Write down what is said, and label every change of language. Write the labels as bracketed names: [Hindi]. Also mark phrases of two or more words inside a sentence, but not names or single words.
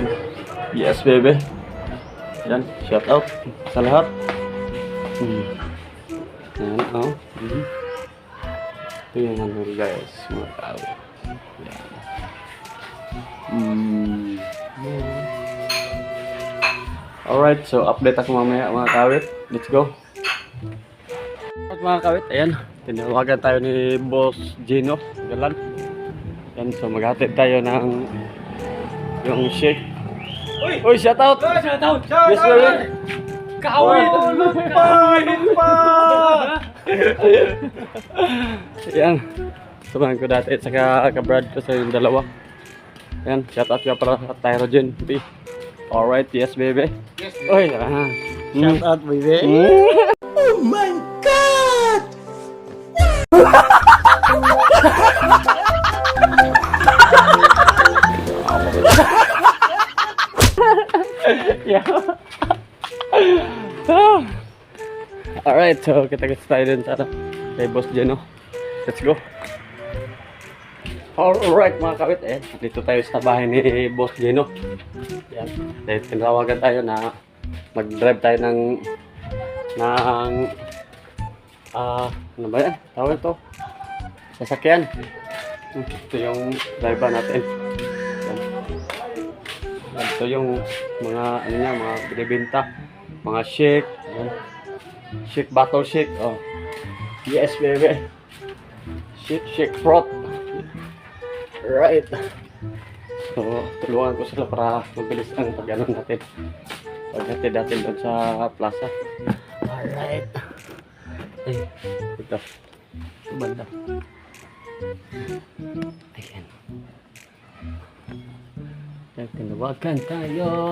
[English] Yes baby. Ayan, shout out [Filipino] sa lahat. Ayan, ito yung Manuel guys, mga kawit. Ayan. Alright, so update ako mamaya mga kawit. [English] Let's go. [Filipino] Alright mga kawit, ayan, tinawagan tayo ni Boss Gino Galan. Yan, so maghatid tayo ng yung shake. [English] Uy, shout out! Shout out! Yes, baby! [Filipino] Kawit! Lupa! Yan, samahan ko dati at saka ka-Brad ko sa yung dalawa. Yan, [English] shout out [Filipino] ka para sa Tyrogen. [English] Alright, yes baby. Yes, baby. Shout out baby. Oh my God! Yeah. [Filipino] Alright, so kita-kits tayo dun sa kay Boss Gino. [English] Let's go. [Filipino] Alright mga kawit, dito tayo sa bahay ni Boss Gino. Yan, dahil tinawagan tayo na mag-drive tayo ng ano ba yan? Tawag ito? Sasakyan. Ito yung driver natin. Yan. Ito yung mga mga binibenta, mga shake. [English] Yan. Shake, bottle shake. Oh. Yes baby. Shake fruit. Right. So, [Filipino] tulungan ko sila para mabilis ang pag-ano natin. Paghatid natin doon sa plaza. Alright. Ito. Banda. Ayan. Tinawagan tayo.